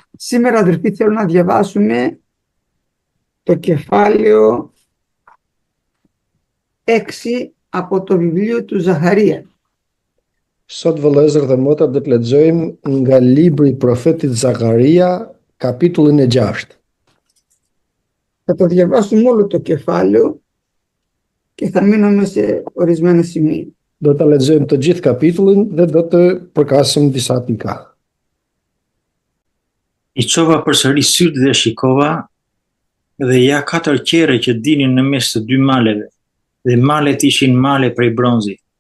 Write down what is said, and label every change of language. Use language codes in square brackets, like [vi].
[el] Σήμερα, αδερφοί, θέλω να διαβάσουμε το κεφάλαιο 6 από το βιβλίο του Ζαχαρία. [sq] Sot vëllezër dhe motra do të lexojmë nga libri i profetit Zakaria, kapitullin e 6. [el] Θα το διαβάσουμε όλο το κεφάλαιο και θα μείνουμε σε ορισμένα σημεία. [sq] Do ta lexojmë të gjithë kapitullin dhe do të përkasim disa pika. I çova përsëri sytë dhe shikova, dhe ja 4 qerre që dinin në mes të 2 maleve, dhe malet ishin male prej bronzi.